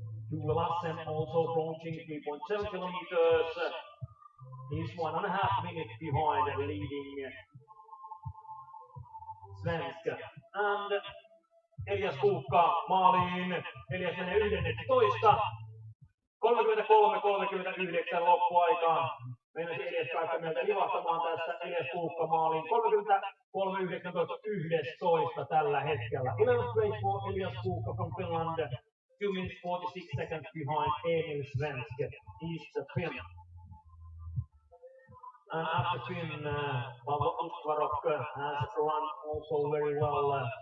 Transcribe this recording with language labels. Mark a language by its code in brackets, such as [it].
[en] Tuve Lassen also approaching 3.7 kilometers. He's 1.5 minutes behind leading Svensk. And [fi] Elias Kuukka maaliin. Elias menee 11. 33-39 loppuaikaan. Meinasin Elias päästä meiltä livahtamaan tässä. Elias Kuukka maaliin. 33-19 tällä hetkellä. [en] 11th place for Elias Kuukka from Finland. 2 minutes 46 seconds behind Emil Svensk. He's the Finn. And after Finn, Pavel Utvarok has run also very well.